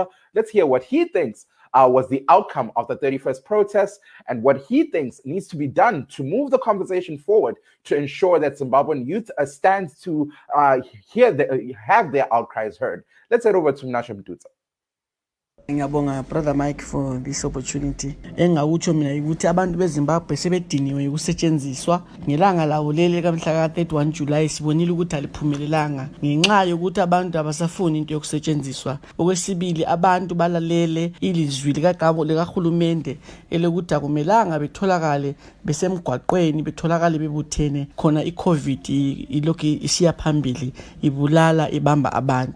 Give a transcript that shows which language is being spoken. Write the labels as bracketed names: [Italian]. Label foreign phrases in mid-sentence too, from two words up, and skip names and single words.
[English] Let's hear what he thinks was the outcome of the 31st protest and what he thinks needs to be done to move the conversation forward to ensure that Zimbabwean youth stands to have their outcries heard. Let's head over to Mnashe Mtutsa. Ngiyabonga brother Mike for this opportunity. [North Ndebele] Engakutsho mina ukuthi abantu beZimbabwe sebediniwe ukusetshenziswa ngelanga lawo leli kamhla ka-31 July sibonile ukuthi aliphumelelanga ngenxa yokuthi abantu abasafuni into yokusetshenziswa. Okwesibili, abantu balalele ilizwi likahulumende elokuthi akumelanga betholakale besemgwaqweni, betholakale bebuthene khona iCovid ilokhu isiya phambili ibulala ibamba abantu.